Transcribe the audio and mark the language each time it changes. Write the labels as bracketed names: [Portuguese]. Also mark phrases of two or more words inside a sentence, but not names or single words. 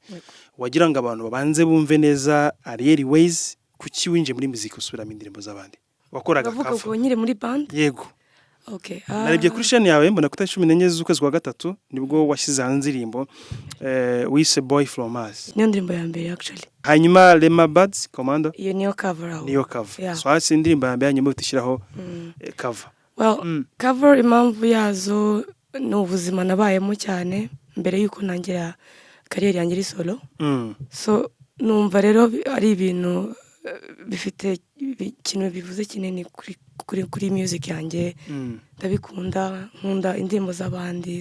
[Kinyarwanda] Wagira ngo abantu babanze bumve neza Ariel Ways kuki winje muri muzika usubiramo indirimbo z'abandi. Wakoraga kafu. Bavuga ko nyire muri band? Yego. Okay. Narebye kuri chaîne yawe mbona kuri 14 z'ukwezi kwa gatatu nibwo washyize hanze indirimbo Wise Boy From Mars. Niyo ndirimbo ya mbere actually. Hanyuma Lema Buds Commando. Iyo niyo cover aho. Niyo cover. Yeah. So hasi indirimbo ya mbere hanyuma utishiraho cover. Well, cover impamvu yazo ni ubuzima nabayemo cyane mbere yuko nangira kariyeri yanjye iri solo. So numva rero ari ibintu bifite ikintu bivuze kinini kuri music yanjye. Ndabikunda, nkunda indirimbo z'abandi.